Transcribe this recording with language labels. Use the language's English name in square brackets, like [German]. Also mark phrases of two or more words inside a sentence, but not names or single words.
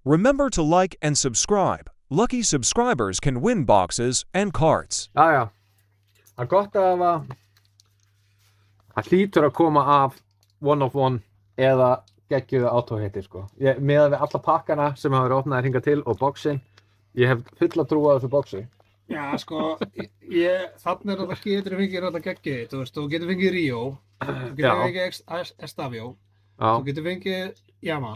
[English] Remember to like and subscribe. Lucky subscribers can win boxes and cards. [Icelandic] Jæja, það er gott að það hlýtur að koma af [English] one of one [Icelandic] eða geggjuðu auto-hitti sko. Miðað við alla pakkana sem hafa verið opnaðir hingað til og boxin, ég hef fulla trú á þessu boxi. Já, sko, þannig þetta getur fengið þetta geggið, þú veist, þú getur fengið Rio, þú getur fengið Estavio, þú getur fengið Jamal.